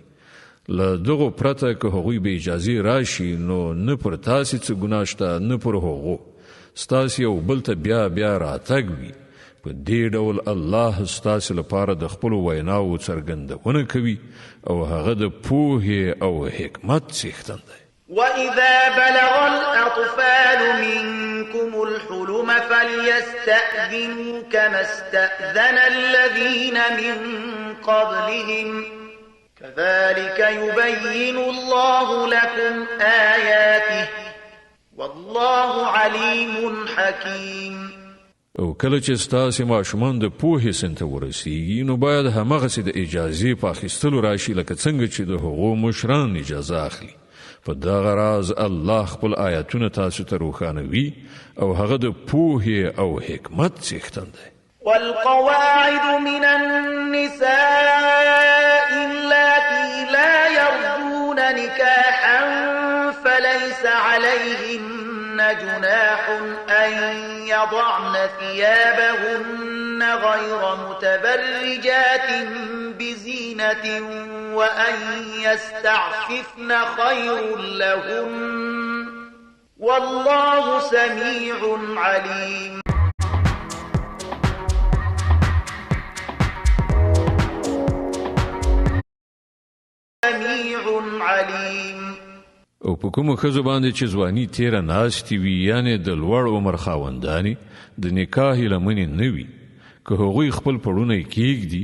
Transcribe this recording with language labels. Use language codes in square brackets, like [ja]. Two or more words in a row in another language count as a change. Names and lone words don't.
[ps] له دغو پرته که هغوی به اجازې راشي نو نه پر تاسې څه ګناه شته نه پر هغو. ستاسې یو بل ته بیا راتګ وي. په دې ډول الله ستاسې لپاره د خپلو ویناوو څرګندونه کوي او هغه د پوهې او حکمت څښتن دی. [ar] وَإِذَا بَلَغَ الْأَطْفَالُ مِنكُمُ الْحُلُمَ فَلْيَسْتَأْذِنُوا كَمَا اسْتَأْذَنَ الَّذِينَ مِن قَبْلِهِمْ كَذَلِكَ يُبَيِّنُ اللَّهُ لَكُمْ آيَاتِهِ والله علیم حکیم. [ps] او کله چې ستاسې ماشومان د پوهې سن ته ورسیږي نو باید همغسې د اجازې په اخیستلو راشي لکه څنګه چې د هغو مشران اجازه اخلي. په دغه راز الله خپل آیاتونه تاسو ته روښانوي او هغه د پوهې او حکمت څښتن دی. [ar] والقواعد من النساء اللاتي لا يرجون نكاحا فليس عليهن جناح أن يضعن ثيابهن غير متبرجات بزينة وأن يستعففن خير لهن والله سميع عليم. سميع عليم. [ps] او په کومو ښځو باندې چې ځواني تیره ناستې وي یعنې د لوړ عمر خاوندانې د نکاح لمنې نه وي، که هغوی خپل پړونه یې کیږدي